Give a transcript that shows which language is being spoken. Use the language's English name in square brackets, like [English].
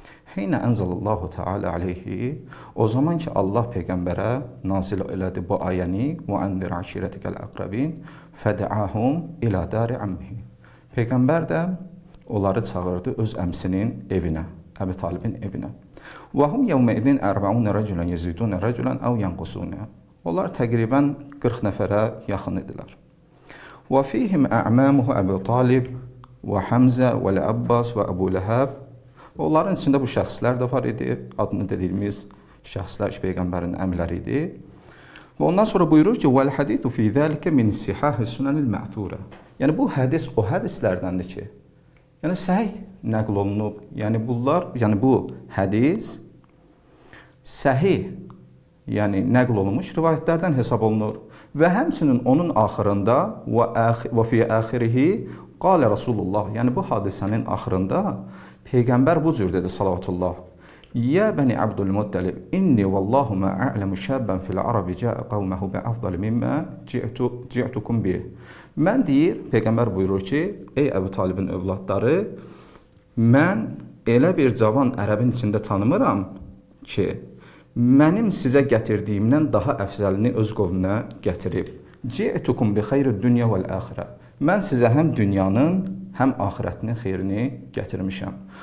[Azerbaijani] Heynə ənzəlallahu Teala aleyhi, o zaman ki, Allah Peyğəmbərə nazil elədi bu ayəni [Arabic] وَأَنْذِرْ عَشِيرَتِكَ الْأَقْرَبِينَ فَدَعَاهُمْ إِلَى دَارِ عَمِّهِ [Azerbaijani] Peyğəmbər də onları çağırdı öz əmsinin evinə, Əbi Talibin evinə. [Arabic] وَهُمْ يَوْمَئِذٍ 40 رَجُلًا يَزِيدُونَ رَجُلًا أَوْ يَنْقُصُونَ [Azerbaijani] Onlar təqribən 40 nəfərə yaxın idilər. [Arabic] وَفِيهِمْ أَعْمَامُهُ أَبُو طَالِبْ وَحَمْزَةَ وَالْعَبَّاسِ وَأَبُو لَهَبْ [Azerbaijani] Onların içində bu şəxslər də var idi, adını dediyimiz şəxslər Peyğəmbərin əmləri idi. Və ondan sonra buyurur ki, [Arabic] وَالْحَدِيثُ فِي ذَلِكَ مِنِ السِّحَاهِ السُّنَنِ الْمَعْثُورَ [Azerbaijani] Yəni bu hədis o hədislərdəndir ki, yəni səhih nəql olunub, yəni bu hədis səhih, yəni nəql olunmuş rivayətlərdən hesab olunur. Və həmçinin onun axırında və [Arabic] fi axirihi qalə Rasulullah, [Azerbaijani] yəni bu hadisənin axırında Peyğəmbər bu cür dedi salavatullah. [Arabic] يا بني عبد المطلب إني والله ما أعلم شابا في العرب جاء قومه بأفضل مما جئتكم به. [Azerbaijani] Mən deyir, Peyğəmbər buyurur ki, ey Əbu Talibin övladları, mən elə bir cavan ərəbin içində tanımıram ki, mənim sizə gətirdiyimdən daha əfzəlini öz qovmuna gətirib. [Arabic] Ci'tukum bi xeyri dünya vəl axirə. [Azerbaijani] Mən sizə həm dünyanın, həm axirətinin xeyrini gətirmişəm.